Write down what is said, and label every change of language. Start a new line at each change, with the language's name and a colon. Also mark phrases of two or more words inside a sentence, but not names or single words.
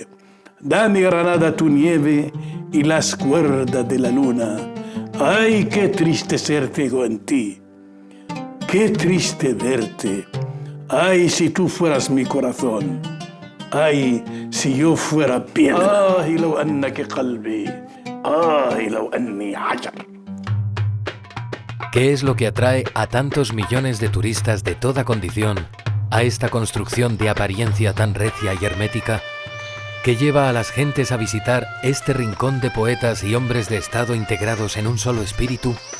Spanish: Dame, Granada, tu nieve y las cuerdas de la luna. Ay, qué triste ser ciego en ti. Qué triste verte. Ay, si tú fueras mi corazón. Ay, si yo fuera piedra. Ay,
Arabic: لو أنك قلبي. Ay, لو أني حجر.
Spanish: ¿Qué es lo que atrae a tantos millones de turistas de toda condición a esta construcción de apariencia tan recia y hermética, que lleva a las gentes a visitar este rincón de poetas y hombres de Estado integrados en un solo espíritu?